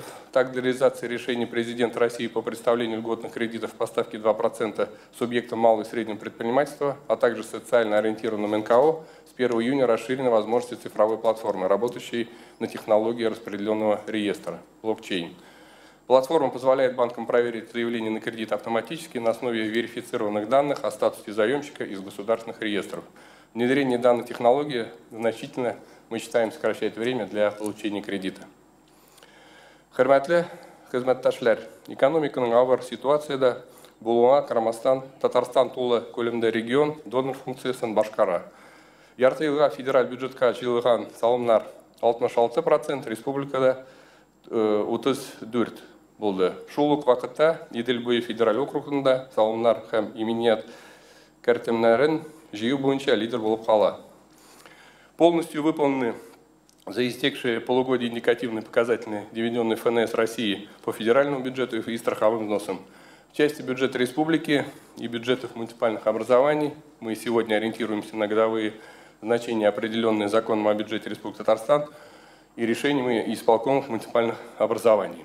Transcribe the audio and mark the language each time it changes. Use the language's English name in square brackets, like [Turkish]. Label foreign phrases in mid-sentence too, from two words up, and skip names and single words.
[Russian] Так, для реализации решений президента России по предоставлению льготных кредитов по ставке 2% субъектам малого и среднего предпринимательства, а также социально ориентированным НКО, с 1 июня расширены возможности цифровой платформы, работающей на технологии распределенного реестра, блокчейн. Платформа позволяет банкам проверить заявление на кредит автоматически на основе верифицированных данных о статусе заемщика из государственных реестров. Внедрение данной технологии значительно, мы считаем, сокращает время для получения кредита. [Tatar] Хөрмәтле хезмәттәшләр, экономиканың авыр ситуацияда булуына карамастан Татарстан тулы күлемдә регион донор функциясын башкара. Ярты елга федераль бюджетка җыелган салымнар 66%, республикада 34 булды. Шул ук вакытта Идел буе федераль округында салымнар һәм иминят кертемнәрен җыю буенча лидер булып кала. [Russian] Полностью выполнены за истекшие полугодие индикативные показатели, доведенные ФНС России по федеральному бюджету и страховым взносам. В части бюджета республики и бюджетов муниципальных образований мы сегодня ориентируемся на годовые значения, определенные законом о бюджете Республики Татарстан и решениями исполкомов муниципальных образований.